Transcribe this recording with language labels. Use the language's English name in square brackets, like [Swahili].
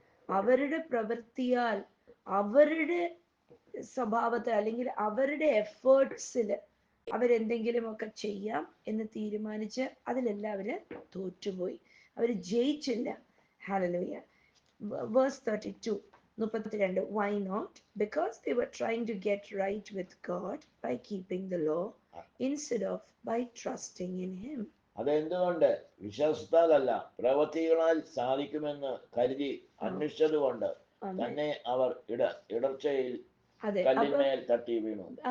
[Malayalam] അവരുടെ പ്രവൃത്തിയാൽ, അവരുടെ സ്വഭാവത്തിൽ, അല്ലെങ്കിൽ അവരുടെ എഫേർട്സിൽ അവരെന്തെങ്കിലും ഒക്കെ ചെയ്യാം എന്ന് തീരുമാനിച്ച് അതിലെല്ലാം അവര് തോറ്റുപോയി, അവര് ജയിച്ചില്ല. Hallelujah. Verse 32, 32. [English] Why not? Because they were trying to get right with God by keeping the law instead of by trusting in him. [Malayalam] അതെന്തുകൊണ്ട്? വിശ്വാസത്താലല്ല, പ്രവൃത്തികളാൽ സാധിക്കുമെന്ന് കരുതി അന്വേഷിച്ചതുകൊണ്ട് തന്നെ അവർ ഇടർച്ചയിൽ കല്ലിന്മേൽ തട്ടി വീണു.